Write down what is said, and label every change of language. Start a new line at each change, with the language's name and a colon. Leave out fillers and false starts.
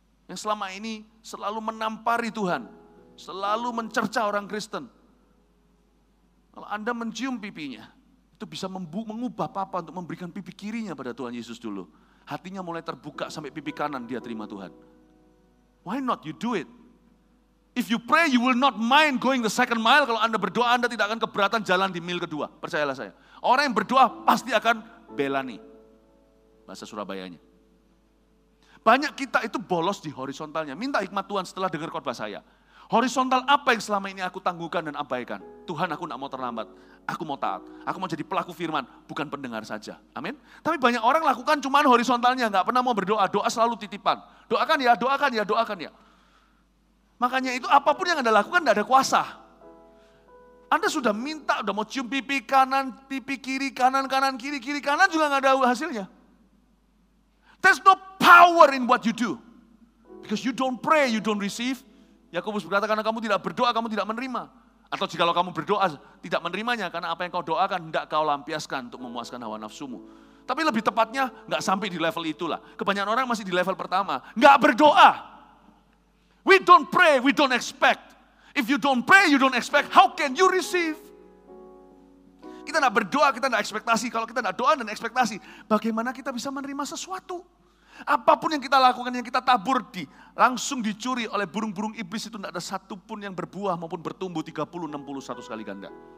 Indonesian: yang selama ini selalu menampari Tuhan, selalu mencerca orang Kristen. Kalau Anda mencium pipinya, itu bisa mengubah papa untuk memberikan pipi kirinya pada Tuhan Yesus dulu. Hatinya mulai terbuka sampai pipi kanan dia terima Tuhan.
English: Why not you do it? If you pray, you will not mind going the second mile.
Indonesian: Kalau Anda berdoa, Anda tidak akan keberatan jalan di mil kedua. Percayalah saya. Orang yang berdoa pasti akan belani. Bahasa Surabayanya. Banyak kita itu bolos di horizontalnya. Minta hikmat Tuhan setelah dengar khotbah saya. Horizontal apa yang selama ini aku tangguhkan dan abaikan? Tuhan, aku tidak mau terlambat. Aku mau taat. Aku mau jadi pelaku firman, bukan pendengar saja. Amin. Tapi banyak orang lakukan cuman horizontalnya, nggak pernah mau berdoa. Doa selalu titipan. Doakan ya, doakan ya, doakan ya. Makanya itu apapun yang Anda lakukan tidak ada kuasa. Anda sudah minta, udah mau cium pipi kanan, pipi kiri, kanan, kanan, kiri, kiri, kanan juga nggak ada hasilnya.
English: There's no power in what you do. Because you don't pray, you don't receive.
Indonesian: Yakobus berkata karena kamu tidak berdoa, kamu tidak menerima. Atau jikalau kamu berdoa, tidak menerimanya. Karena apa yang kau doakan, tidak kau lampiaskan untuk memuaskan hawa nafsumu. Tapi lebih tepatnya, nggak sampai di level itulah. Kebanyakan orang masih di level pertama. Nggak berdoa.
English: We don't pray, we don't expect. If you don't pray, you don't expect, how can you receive?
Indonesian: Kita tidak berdoa, kita tidak ekspektasi. Kalau kita tidak doa dan ekspektasi, bagaimana kita bisa menerima sesuatu? Apapun yang kita lakukan, yang kita tabur langsung dicuri oleh burung-burung iblis itu tidak ada satupun yang berbuah maupun bertumbuh 30, 60, 100 kali ganda.